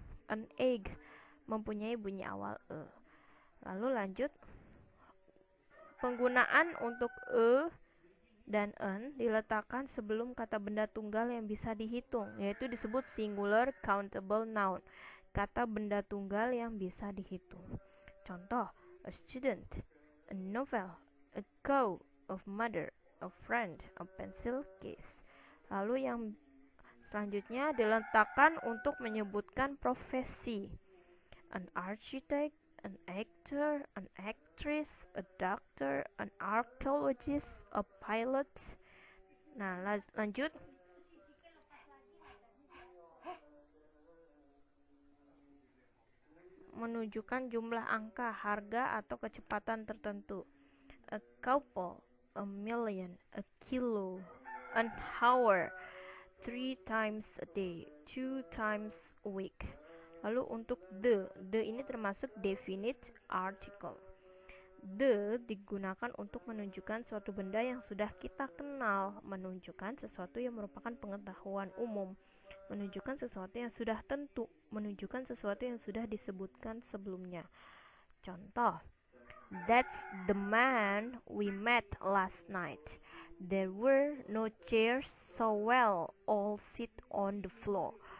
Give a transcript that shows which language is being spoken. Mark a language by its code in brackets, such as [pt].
[id] An egg mempunyai bunyi awal E. Lalu lanjut, penggunaan untuk E dan N diletakkan sebelum kata benda tunggal yang bisa dihitung, yaitu disebut singular countable noun, kata benda tunggal yang bisa dihitung. [en] Contoh, a student, a novel, a cow, a mother, a friend, a pencil case. [id] Lalu yang selanjutnya diletakkan untuk menyebutkan profesi, [en] an architect, an actor, an actress, a doctor, an archaeologist, a pilot. [id] Nah, lanjut. Menunjukkan jumlah angka, harga, atau kecepatan tertentu. [en] A couple, a million, a kilo, an hour, 3 times a day, 2 times a week. [id] Lalu untuk the ini termasuk definite article. The digunakan untuk menunjukkan suatu benda yang sudah kita kenal, menunjukkan sesuatu yang merupakan pengetahuan umum, menunjukkan sesuatu yang sudah tentu, menunjukkan sesuatu yang sudah disebutkan sebelumnya. [en] Contoh, that's the man we met last night. There were no chairs, so we'll all sit on the floor.